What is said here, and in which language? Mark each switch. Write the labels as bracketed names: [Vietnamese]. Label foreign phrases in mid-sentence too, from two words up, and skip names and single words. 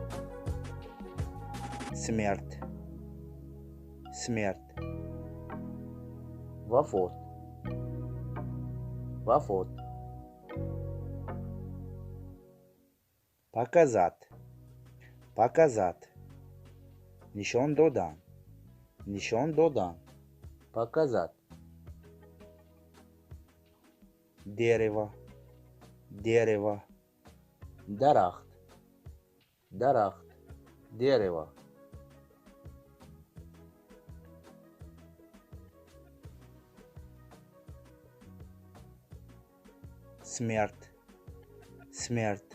[Russian] Смерть, смерть. [Tajik] Вафот, вафот. [Russian] Показать, показать. [Tajik] Нишон додан, нишон додан. [Russian] Показать. Дерево, дерево. [Tajik] Дарахт, дарахт, [Russian] дерево. Смерть, смерть.